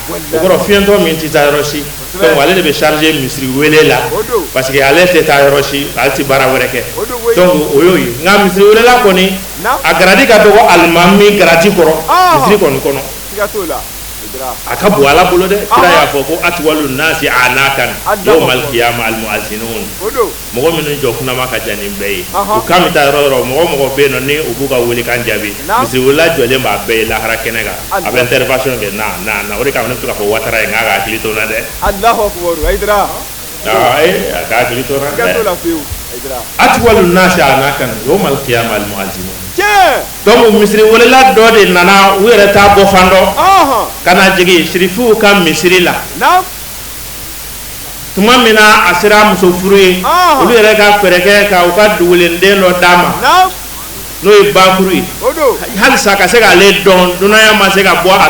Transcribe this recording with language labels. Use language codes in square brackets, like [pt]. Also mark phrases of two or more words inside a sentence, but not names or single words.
[bm] o kɔrɔ fiɲɛtɔ min tɛ taa yɔrɔ si donc ale de bɛ charger misiri wele la [fr] parce que [bm] ale tɛ taa yɔrɔ si ale tɛ baara wɛrɛ kɛ donc o y'o ye nka misiri welela kɔni a garadi ka dɔgɔ alimami garadi kɔrɔ misiri kɔni kɔnɔ a ka bon ala bolo dɛ kira y'a fɔ ko [ar] أطول الناس أعناقا يوم القيامة المؤذنون [bm] mɔgɔ minnu jɔ kunama ka jan nin bɛɛ ye u kan bɛ taa yɔrɔ yɔrɔ mɔgɔ bɛ yen nɔ ni u b'u ka wele kan jaabi misiri welela jɔlen b'a bɛɛ ye lahara kɛnɛ kan a bɛ intervention kɛ na o de kama ne bɛ to k'a fɔ Ouattara ye n k'a ka hakili to n na dɛ a ka hakili to n na dɛ [ar] أطول الناس أعناقا يوم القيامة المؤذنون [bm] donc misiri welela dɔ de nana u yɛrɛ t'a bɔ fan dɔ ka na jigin sirifiw ka misiri la tuma min na a sera muso furu ye olu yɛrɛ ka fɛɛrɛ kɛ ka u ka dugulenden dɔ d'a ma n'o ye Bakuru ye halisa ka se k'ale dɔn dunanya ma se ka bɔ a